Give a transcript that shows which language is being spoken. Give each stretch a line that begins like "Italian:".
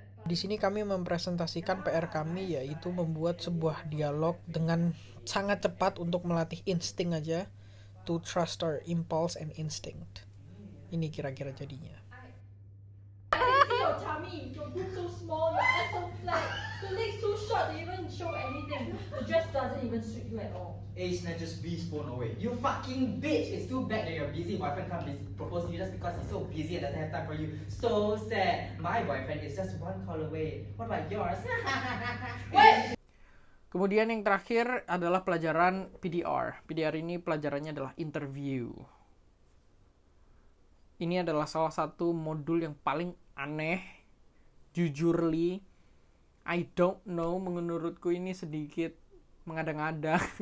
Indonesian: Di sini kami mempresentasikan PR kami, yaitu membuat sebuah dialog dengan sangat cepat untuk melatih insting aja,
English: to trust our impulse and instinct.
Indonesian: Ini kira-kira jadinya.
English: Your tummy, your boobs so small, your ass so flat, your legs so short, they even show anything. The dress doesn't even suit you at all. A snatches B's phone away. You fucking bitch! It's too bad that your busy boyfriend can't propose to you just because he's so busy and doesn't have time for you. So sad. My boyfriend is just one call away. What about yours? Wait!
Indonesian: Kemudian yang terakhir adalah pelajaran PDR. PDR ini pelajarannya adalah interview. Ini adalah salah satu modul yang paling aneh. Jujurly,
English: I don't know,
Indonesian: menurutku ini sedikit mengada-ngada.